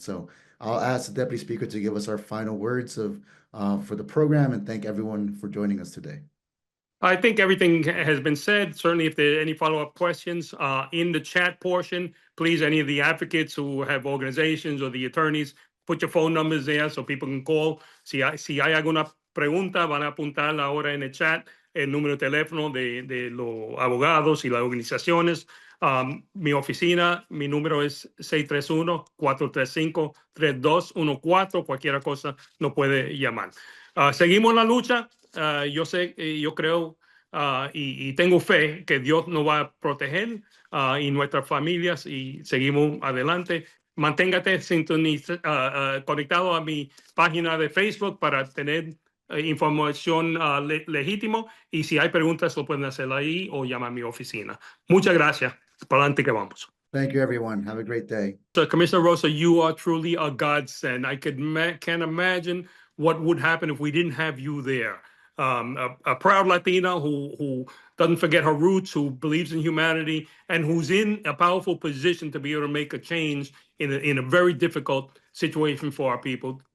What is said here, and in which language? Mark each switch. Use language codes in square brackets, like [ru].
[en] So I'll ask the Deputy Speaker to give us our final words for the program and thank everyone for joining us today. I think everything has been said. Certainly, if there are any follow-up questions in the chat portion, please, any of the advocates who have organizations or the attorneys, put your phone numbers there so people can call. [es] Si hay alguna pregunta, van a apuntar ahora en el chat el número de teléfono de los abogados y las organizaciones. Mi oficina, mi número es 631-435-3214. Cualquier cosa nos puede llamar. Seguimos la lucha. Yo sé, yo creo y tengo fe que Dios nos va a proteger y nuestras familias y seguimos adelante. Manténgate conectado a mi página de Facebook para tener información legítima y si hay preguntas lo pueden hacer ahí o llamar a mi oficina. Muchas gracias. Para adelante que vamos. [en] Thank you, everyone. Have a great day. So, Commissioner Rosa, you are truly a godsend. I can't imagine what would happen if we didn't have you there. A proud Latina who doesn't forget her roots, who believes in humanity, and who's in a powerful position to be able to make a change in a very difficult situation for our people.